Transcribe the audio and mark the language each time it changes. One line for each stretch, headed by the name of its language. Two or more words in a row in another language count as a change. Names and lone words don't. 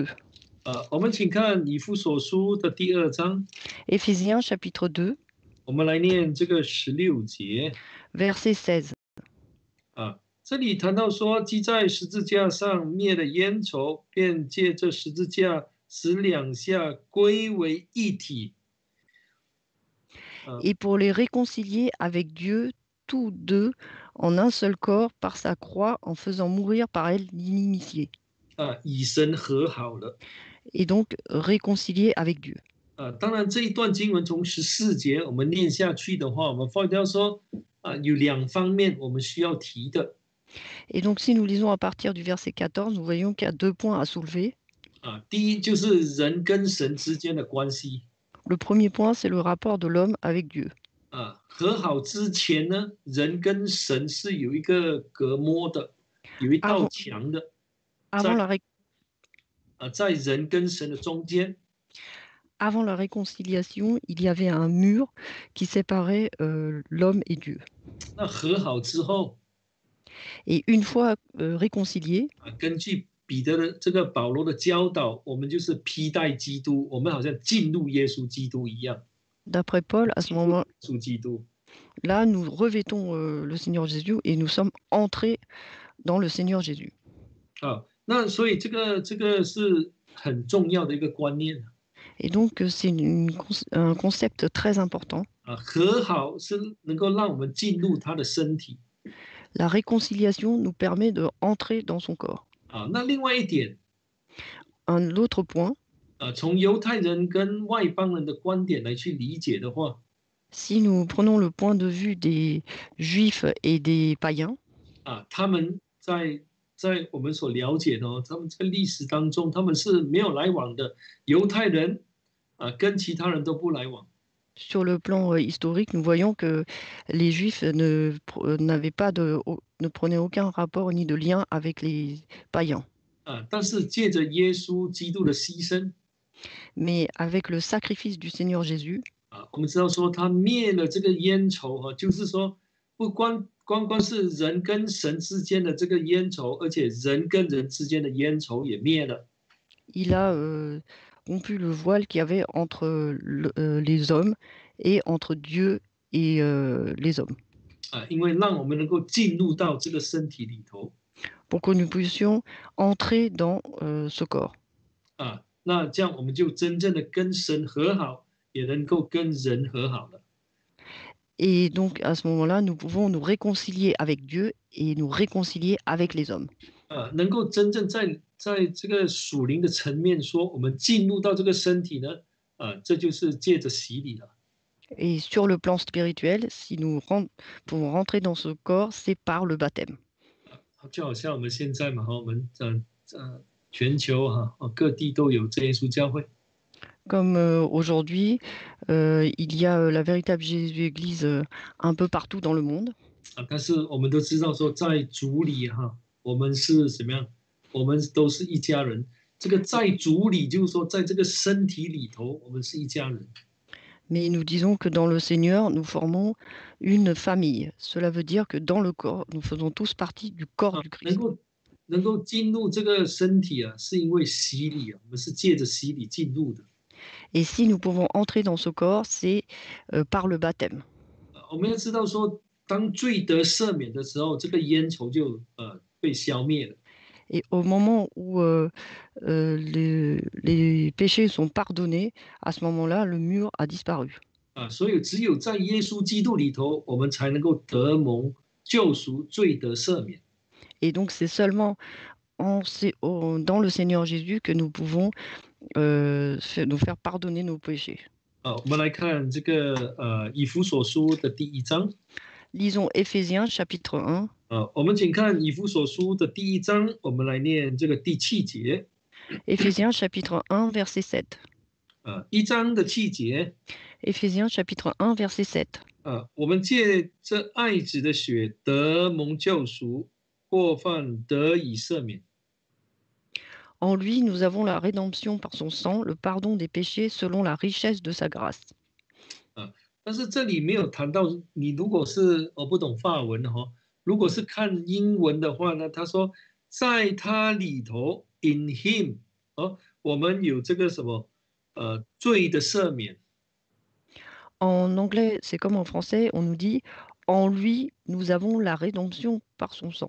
Chinese: 我们请看以弗所书的第2章。
French: Éphésiens chapitre 2.
Chinese: 我们来念这个16节。
French: Verset 16.
Chinese: 这里谈到说，既在十字架上灭了冤仇，便借这十字架使两下归为一体。
French: Et pour les réconcilier avec Dieu, tous deux, en un seul corps, par sa croix, en faisant mourir par elle l'inimitié.
Chinese: 以神和好了。
French: Et donc réconcilier avec Dieu.
Chinese: 当然这一段经文从14节我们念下去的话，我们发现说有2方面我们需要提的。
French: Et donc, si nous lisons à partir du verset 14, nous voyons qu'il y a 2 points à soulever.
Chinese: 第一就是人跟神之间的关系。
French: Le premier point, c'est le rapport de l'homme avec Dieu.
Chinese: 和好之前呢，人跟神是有一个隔膜的，有一道墙的。在人跟神的中间。
French: Avant la réconciliation, il y avait un mur qui séparait l'homme et Dieu.
Chinese: 那和好之后。
French: Et une fois réconciliés,
Chinese: 根据彼得的这个保罗的教导，我们就是披戴基督，我们好像进入耶稣基督一样。
French: D'après Paul, à ce moment,
Chinese: 属基督。
French: là, nous revêtons le Seigneur Jésus et nous sommes entrés dans le Seigneur Jésus.
Chinese: 那所以这个是很重要的一个观念。
French: Et donc, c'est un concept très important.
Chinese: 和好是能够让我们进入他的身体。
French: La réconciliation nous permet d'entrer dans son corps.
Chinese: 那另外一点，
French: Un autre point,
Chinese: 从犹太人跟外邦人的观点来去理解的话，
French: si nous prenons le point de vue des Juifs et des païens,
Chinese: 他们在我们所了解的他们在历史当中他们是没有来往的，犹太人跟其他人都不来往。
French: Sur le plan historique, nous voyons que les Juifs ne prenaient aucun rapport ni de lien avec les païens.
Chinese: 但是借着耶稣基督的牺牲
French: Mais avec le sacrifice du Seigneur Jésus,
Chinese: 我们知道说他灭了这个冤仇就是说不光是人跟神之间的这个冤仇，而且人跟人之间的冤仇也灭了。
French: il a rompu le voile qu'il y avait entre les hommes et entre Dieu et les hommes,
Chinese: 因为让我们能够进入到这个身体里头
French: pour que nous puissions entrer dans ce corps.
Chinese: 那这样我们就真正的跟神和好，也能够跟人和好了。
French: Et donc, à ce moment-là, nous pouvons nous réconcilier avec Dieu et nous réconcilier avec les hommes.
Chinese: 能够真正在这个属灵的层面说，我们进入到这个身体呢，这就是借着洗礼了。
French: Et sur le plan spirituel, si nous pouvons rentrer dans ce corps, c'est par le baptême.
Chinese: 就好像我们现在嘛，我们全球各地都有真耶稣教会。
French: Comme aujourd'hui, il y a la véritable Jésus-Église un peu partout dans le monde.
Chinese: 但是我们都知道说，在主里我们是怎么样？我们都是一家人。这个在主里，就是说，在这个身体里头，我们是一家人。
French: Mais nous disons que dans le Seigneur, nous formons une famille. Cela veut dire que dans le corps, nous faisons tous partie du corps du Christ.
Chinese: 能够进入这个身体是因为洗礼我们是借着洗礼进入的。
French: Et si nous pouvons entrer dans ce corps, c'est par le baptême.
Chinese: 我们要知道说，当罪得赦免的时候，这个冤仇就被消灭了。
French: Et au moment où les péchés sont pardonnés, à ce moment-là, le mur a disparu.
Chinese: 所以只有在耶稣基督里头，我们才能够得蒙救赎，罪得赦免。
French: Et donc, c'est seulement dans le Seigneur Jésus que nous pouvons nous faire pardonner nos péchés.
Chinese: 我们来看这个以弗所书的第1章。
French: Lisons Éphésiens chapitre 1.
Chinese: 我们请看以弗所书的第1章，我们来念这个第7节。
French: Éphésiens chapitre 1 verset 7.
Chinese: 1 章的7节。
French: Éphésiens chapitre 1 verset 7.
Chinese: 我们借这爱子的血得蒙救赎，过犯得以赦免。
French: En lui, nous avons la rédemption par son sang, le pardon des péchés selon la richesse de sa grâce.
Chinese: 但是这里没有谈到，你如果是我不懂法文如果是看英文的话呢，他说在他里头
English: in him
Chinese: 我们有这个什么罪的赦免。
French: En anglais, c'est comme en français, on nous dit en lui, nous avons la rédemption par son sang.